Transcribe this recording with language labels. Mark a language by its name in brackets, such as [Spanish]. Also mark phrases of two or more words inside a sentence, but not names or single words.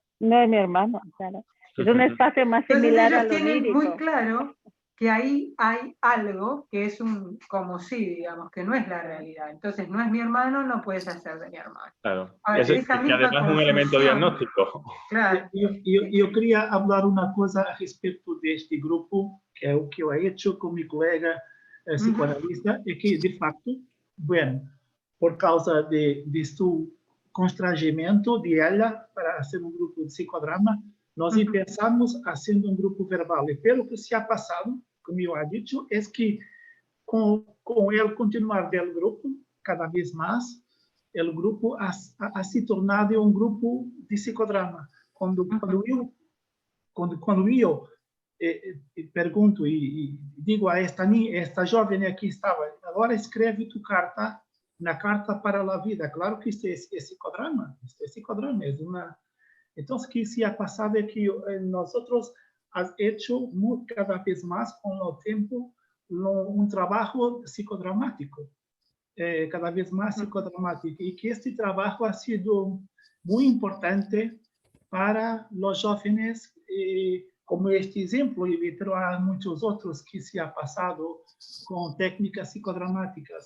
[Spanish] No es mi hermano, claro. Es un espacio más similar a lo tienen lírico. muy claro que ahí hay algo que es un como sí, digamos, que no es la realidad. Entonces, no es mi hermano, no puedes hacer de mi hermano. Claro. Ahora, que además es un elemento diagnóstico. Claro. [Portuguese] Eu queria falar uma coisa a respeito deste grupo, que é o que eu [Spanish] he hecho [Portuguese] com meu colega psicoanalista, é que, de facto, bueno, por causa de seu constrangimento de ela para ser um grupo de psicodrama, nós pensamos haciendo um grupo verbal. E pelo que se ha passado, como eu [Spanish] ha dicho, [Portuguese] é que com ele continuar [Spanish] del grupo, [Portuguese] cada vez mais, o grupo ha se tornado um grupo de psicodrama. Quando eu pergunto e digo a esta jovem aqui estava, agora escreve tu carta, na carta para a vida. Claro que isto é psicodrama, Então, o que se ha passado é que nós [Spanish] hemos hecho [Portuguese] cada vez mais com o tempo trabalho psicodramático. [Spanish] Cada vez más psicodramático, y que este trabajo ha sido muy importante para los jóvenes, como este ejemplo, pero hay muchos otros que se ha pasado con técnicas psicodramáticas.